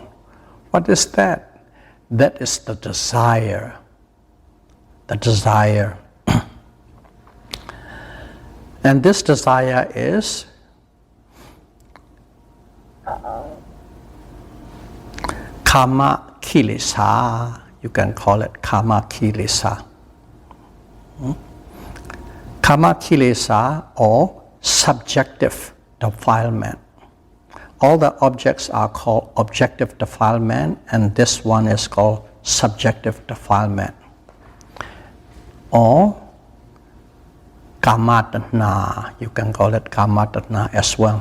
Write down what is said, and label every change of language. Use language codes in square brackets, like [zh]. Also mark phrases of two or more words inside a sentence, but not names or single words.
[en] What is that? That is the desire. The desire. And this desire is [pi] Kamma kilesa. [en] You can call it [pi] Kamma kilesa. Kamma kilesa, [en] or subjective defilement. All the objects are called objective defilement, and this one is called subjective defilement. [pi] Or Kamma tanha, [en] you can call it [pi] Kamma tanha [en] as well.